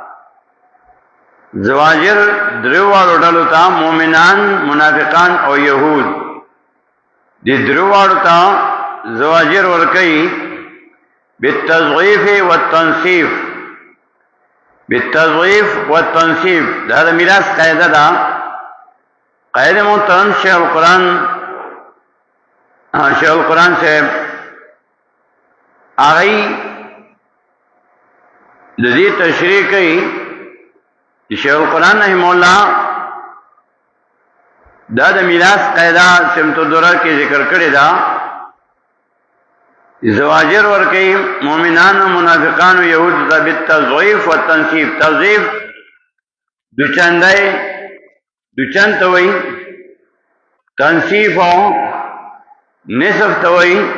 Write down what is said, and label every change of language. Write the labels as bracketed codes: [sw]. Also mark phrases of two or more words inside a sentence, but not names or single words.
[ps] زواجر درو والو ډلو ته مؤمنان منافقان او يهود دې درو والو ته زواجر ور کوي [ar] بالتضعيف والتنصيف بالتضعيف والتنصيف [ps] دا د میراث قاعده ده قاعده محترم شیخ القرآن سے آغی دزی تشریح کئی شیخ القرآن [ar] رحمہ اللہ [ps] دا د میراث قاعده سمت الدرر کې ذکر کړی دا زواجر ور کوي مؤمنان او منافقان او يهود ته [ar] بالتضعيف والتنصيف [ps] تضعيف دوچند ته وایي تنصيف او نصف ته وایي